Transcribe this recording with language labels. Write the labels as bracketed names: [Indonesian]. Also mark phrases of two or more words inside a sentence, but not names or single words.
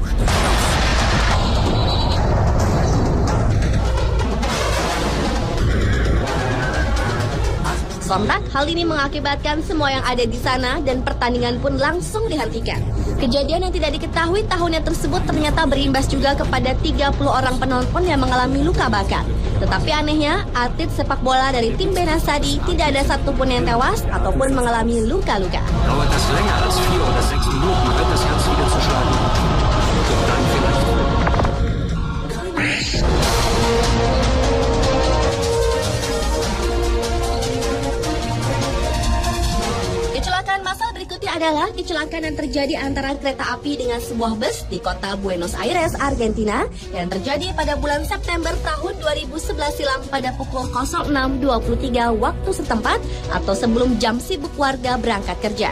[Indonesian] Sontak, hal ini mengakibatkan semua yang ada di sana dan pertandingan pun langsung dihentikan. Kejadian yang tidak diketahui tahunnya tersebut ternyata berimbas juga kepada 30 orang penonton yang mengalami luka bakar. Tetapi anehnya, atlet sepak bola dari tim Benasadi tidak ada satupun yang tewas ataupun mengalami luka-luka. [German] Dauert das länger als 4 oder 6 Minuten, wird das Herz wieder zu schlagen. Und dann vielleicht. [Indonesian] Kecelakaan massal berikutnya adalah kecelakaan yang terjadi antara kereta api dengan sebuah bus di kota Buenos Aires, Argentina yang terjadi pada bulan September tahun 2011 silam pada pukul 06.23 waktu setempat atau sebelum jam sibuk warga berangkat kerja.